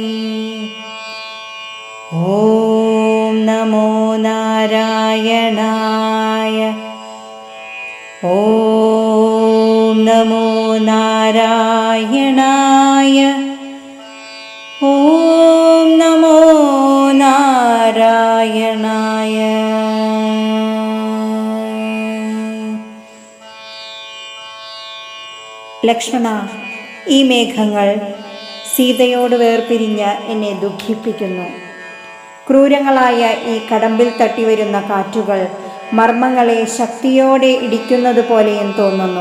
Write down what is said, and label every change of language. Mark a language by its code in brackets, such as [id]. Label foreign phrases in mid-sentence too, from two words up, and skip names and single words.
[sa] ॐ नमो नारायणाय। ॐ नमो नारायणाय। ॐ नमो നാരായണായ. [ml] ലക്ഷ്മണ, ഈ മേഘങ്ങൾ സീതയോട് വേർപിരിഞ്ഞ് എന്നെ ദുഃഖിപ്പിക്കുന്നു. ക്രൂരങ്ങളായ ഈ കടമ്പിൽ തട്ടിവരുന്ന കാറ്റുകൾ മർമ്മങ്ങളെ ശക്തിയോടെ ഇടിക്കുന്നത് പോലെയും തോന്നുന്നു.